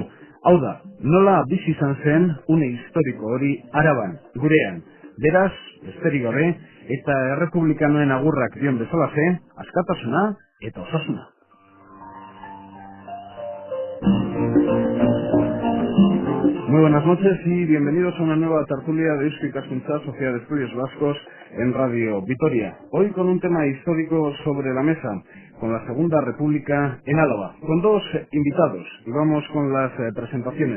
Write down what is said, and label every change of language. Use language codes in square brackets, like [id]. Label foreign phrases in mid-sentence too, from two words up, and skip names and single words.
[eu] Hau da, nola bizi izan zen une historiko hori Araban, gurean. Beraz, besterik gabe, eta errepublikanoen agurrak dion bezalaxe, askatasuna eta osasuna. [es] Muy buenas noches y bienvenidos a una nueva tertulia de Eusko Ikaskuntza, Sociedad de Estudios Vascos en Radio Vitoria. Hoy con un tema histórico sobre la mesa, con la Segunda República en Álava, con dos invitados, y vamos con las presentaciones.